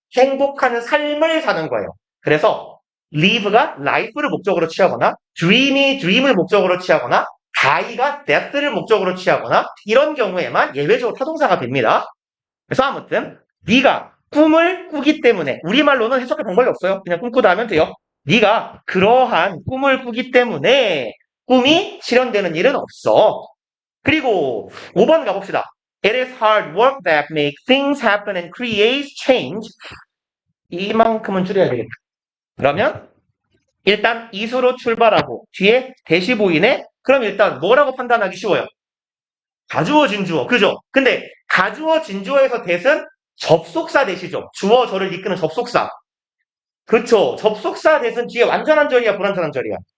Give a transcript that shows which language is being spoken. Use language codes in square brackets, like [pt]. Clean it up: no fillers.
[ko] 행복한 삶을 사는 거예요. 그래서 live가 life를 목적으로 취하거나 dream이 dream을 목적으로 취하거나 die가 death를 목적으로 취하거나 이런 경우에만 예외적으로 타동사가 됩니다. 그래서 아무튼 네가 꿈을 꾸기 때문에 우리말로는 해석할 방법이 없어요. 그냥 꿈꾸다 하면 돼요. 네가 그러한 꿈을 꾸기 때문에 꿈이 실현되는 일은 없어. 그리고 5번 가봅시다. [en] It is hard work that makes things happen and creates change. [ko] 이만큼은 줄여야 되겠다. 그러면 일단 이수로 출발하고 뒤에 대시 보이네? 그럼 일단 뭐라고 판단하기 쉬워요? 가주어 진주어. 그죠? 근데 가주어 진주어에서 대신 접속사 대시죠. 주어 저를 이끄는 접속사. 그쵸? 접속사 대신 뒤에 완전한 절이야, 불완전한 절이야?